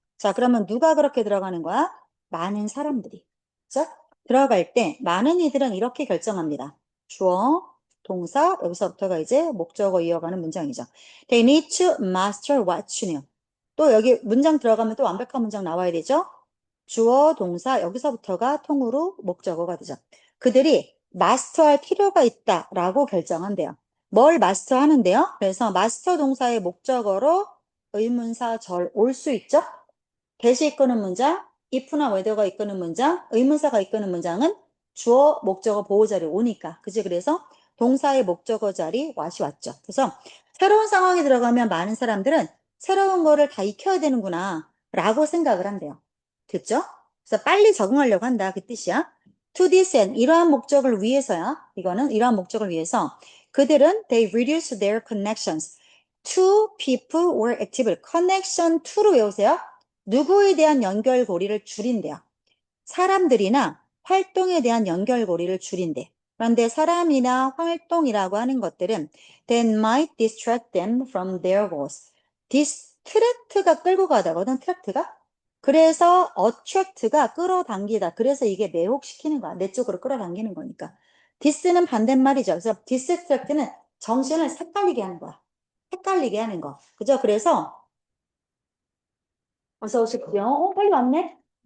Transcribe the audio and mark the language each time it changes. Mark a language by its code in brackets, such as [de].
[ko] 자, 그러면 누가 그렇게 들어가는 거야? 많은 사람들이. 자, 들어갈 때, 많은 이들은 이렇게 결정합니다. 주어, 동사, 여기서부터가 이제 목적어 이어가는 문장이죠. [en] They need to master what's new. [ko] 또 여기 문장 들어가면 또 완벽한 문장 나와야 되죠? 주어, 동사, 여기서부터가 통으로 목적어가 되죠. 그들이 마스터할 필요가 있다라고 결정한대요. 뭘 마스터하는데요? 그래서 마스터 동사의 목적어로 의문사 절 올 수 있죠? 대시 이끄는 문장, if나 whether가 이끄는 문장, 의문사가 이끄는 문장은 주어, 목적어, 보호 자리 오니까. 그지? 그래서 동사의 목적어 자리 what이 왔죠. 그래서 새로운 상황에 들어가면 많은 사람들은 새로운 거를 다 익혀야 되는구나 라고 생각을 한대요. 됐죠? 그래서 빨리 적응하려고 한다. 그 뜻이야. [en] To this end, [ko] 이러한 목적을 위해서야. 이거는 이러한 목적을 위해서 그들은 [en] they reduce their connections to people or activity. [ko] connection to로 외우세요. 누구에 대한 연결고리를 줄인대요. 사람들이나 활동에 대한 연결고리를 줄인대. 그런데 사람이나 활동이라고 하는 것들은 [en] that might distract them from their goals. [ko] distract가 끌고 가다거든, 트랙트가. 그래서 attract가 끌어당기다. 그래서 이게 매혹시키는 거야. 내 쪽으로 끌어당기는 거니까. dis는 반대말이죠. 그래서 distract는 정신을 헷갈리게 하는 거야. 헷갈리게 하는 거. 그죠? 그래서 어서 오십시오. 빨리 왔네?